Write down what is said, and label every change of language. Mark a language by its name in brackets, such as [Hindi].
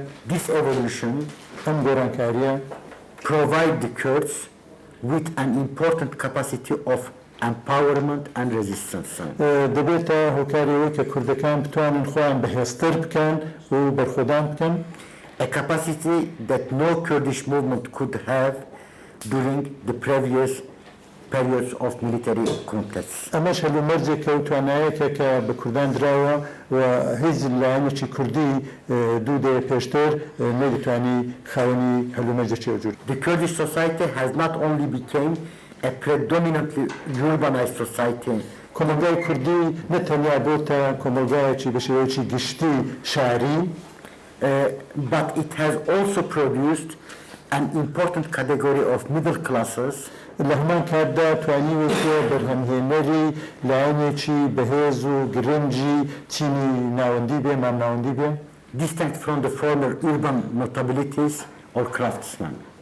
[English] this evolution [Central Kurdish] ئەم گۆڕانکاریە [English] provide the Kurds with an important capacity of empowerment and resistance. [Central Kurdish] دەبێتە هۆکاریەوەی کە کوردەکان بتوانن خۆیان بەهێزتر بکەن و بەرخۆدان بکەن. [English] A capacity that no Kurdish movement could have during the previous periods of military contests. [Central Kurdish] ئەمەش هەلومەرجێکە و توانایەکە کە بە کوردان درراوە و هیچ لایەنێکی کوردی دوو دەیە پێشتر نەدەتوانی خاوەنی هەلومەرجێکی ئەوجور. [English] The Kurdish society has not only become a predominantly urbanized society, [Central Kurdish] کۆمەلگای کوردی نەتەنیا بۆتە کۆمەلگایەکی بە شێوەیەکی گشتی شاری، [English] but it has also produced an important category of middle classes [Central Kurdish] لە هەمان کاتدا توانیوەتە بەرهەمهێنەری لایەنێکی بەهێز و گرنگی چینی ناوەندی بێ، مام ناوەندی بێ، [English] distinct from the former urban notabilities or craftsmen.